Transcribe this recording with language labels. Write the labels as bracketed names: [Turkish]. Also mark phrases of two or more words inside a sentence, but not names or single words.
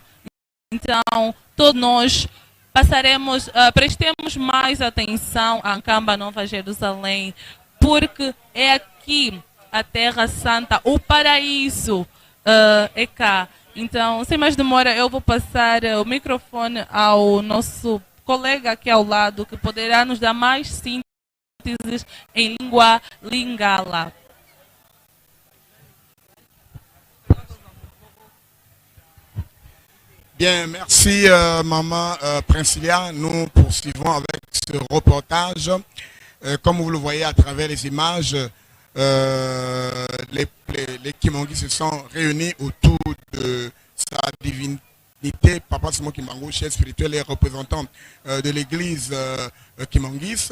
[Portuguese] Então, todos nós prestemos mais atenção a Camba, Nova Jerusalém, porque é aqui a Terra Santa, o paraíso é cá. Então, sem mais demora, eu vou passar o microfone ao nosso colega aqui ao lado, que poderá nos dar mais sínteses em língua lingala. [French] Bien, merci Maman Princilia. Nous poursuivons avec ce reportage. Comme vous le voyez à travers les images, les Kimongi se sont réunis autour de sa divinité, Papa Simão Kimbangu, chef spirituel et représentant de l'église Kimongis.